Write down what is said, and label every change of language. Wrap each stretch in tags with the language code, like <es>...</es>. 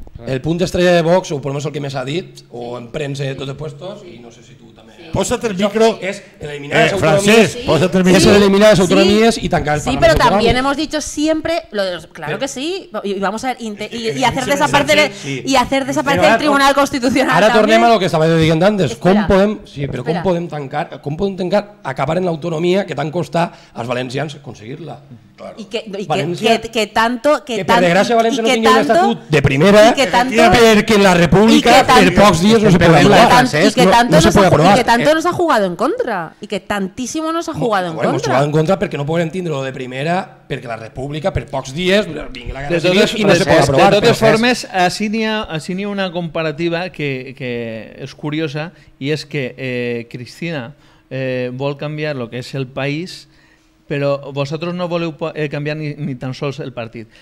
<ca>El punt estrella de Vox, o per almenys el que més ha dit, o en premsa de tots els puestos, i no sé si tu també... Posa't el micro. És eliminar les autonomías. Francesc, posa't el micro.</ca> <es>Es eliminar las autonomías y</es> <ca>tancar el</ca> <es>Parlamento. Sí, pero también hemos dicho siempre, claro que sí, y vamos a ver, y hacer desaparecer el Tribunal Constitucional.</es> <ca>Ara tornem a lo que estava dient antes. Com podem tancar, acabar en l'autonomia que tant costa als valencians aconseguir-la?</ca> <es>Y que tanto</es> <ca>per desgràcia València no tingui un estatut de primera perquè la República per pocs dies</ca> <es>no se puede aprovar. Y que tanto nos ha jugado en contra. Y que tantísimo nos ha jugado en contra. Hemos jugado en contra</es> <ca>perquè no podem tindre lo de primera, perquè la República per pocs dies vingui la guerra civil i no se pot aprovar. De totes formes, així n'hi ha una comparativa que és curiosa, i és que Cristina vol canviar lo que és el país,</ca> <es>pero vosotros</es> <ca>no voleu cambiar ni tan sols el partit.</ca>